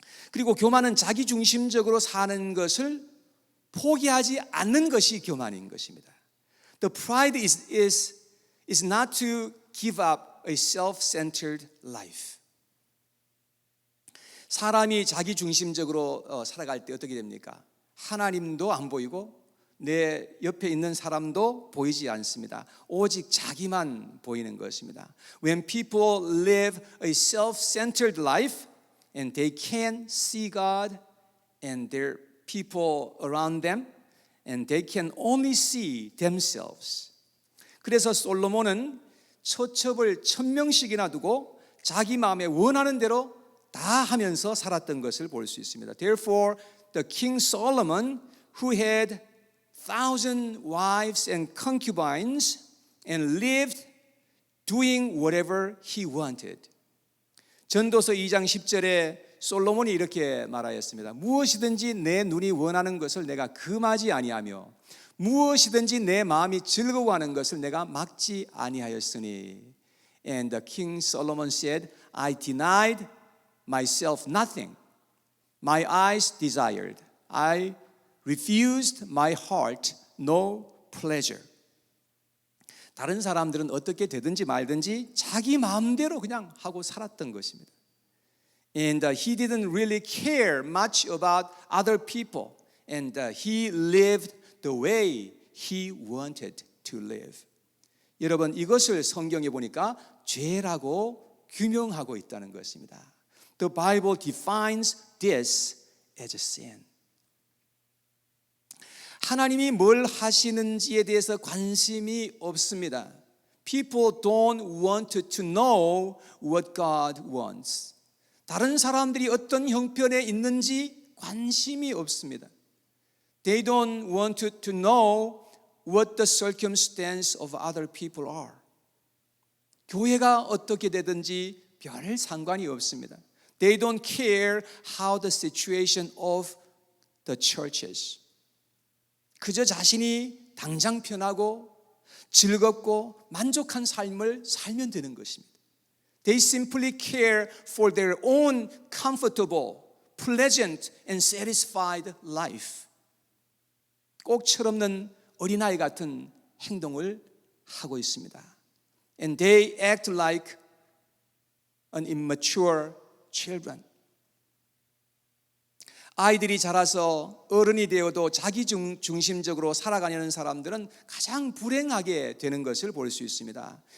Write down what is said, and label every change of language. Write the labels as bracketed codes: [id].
[ko] 그리고 교만은 자기 중심적으로 사는 것을 포기하지 않는 것이 교만인 것입니다. [en] The pride is not to give up a self-centered life. [ko] 사람이 자기 중심적으로 살아갈 때 어떻게 됩니까? 하나님도 안 보이고 내 옆에 있는 사람도 보이지 않습니다. 오직 자기만 보이는 것입니다. [en] When people live a self-centered life and they can't see God and their people around them and they can only see themselves. [ko] 그래서 솔로몬은 처첩을 1000명씩이나 두고 자기 마음에 원하는 대로 다 하면서 살았던 것을 볼 수 있습니다. [en] Therefore, the King Solomon, who had 1,000 wives and concubines and lived doing whatever he wanted. [ko] 전도서 2장 10절에 솔로몬이 이렇게 말하였습니다. 무엇이든지 내 눈이 원하는 것을 내가 금하지 아니하며 무엇이든지 내 마음이 즐거워하는 것을 내가 막지 아니하였으니. [en] And the King Solomon said, I denied myself nothing. My eyes desired. I refused my heart no pleasure. [ko] 다른 사람들은 어떻게 되든지 말든지 자기 마음대로 그냥 하고 살았던 것입니다. [en] And he didn't really care much about other people. And he lived the way he wanted to live. [ko] 여러분, 이것을 성경에 보니까 죄라고 규명하고 있다는 것입니다. [en] The Bible defines this as a sin. [ko] 하나님이 뭘 하시는지에 대해서 관심이 없습니다. [en] People don't want to know what God wants. [ko] 다른 사람들이 어떤 형편에 있는지 관심이 없습니다. [en] They don't want to know what the circumstance of other people are. [ko] 교회가 어떻게 되든지 별 상관이 없습니다. [en] They don't care how the situation of the church is. [ko] 그저 자신이 당장 편하고 즐겁고 만족한 삶을 살면 되는 것입니다. [en] They simply care for their own comfortable, pleasant and satisfied life. [ko] 꼭 철없는 어린아이 같은 행동을 하고 있습니다. [en] And they act like an immature children. [ko] 아이들이 자라서 어른이 되어도 자기 중심적으로 살아가려는 사람들은 가장 불행하게 되는 것을 볼 수 있습니다.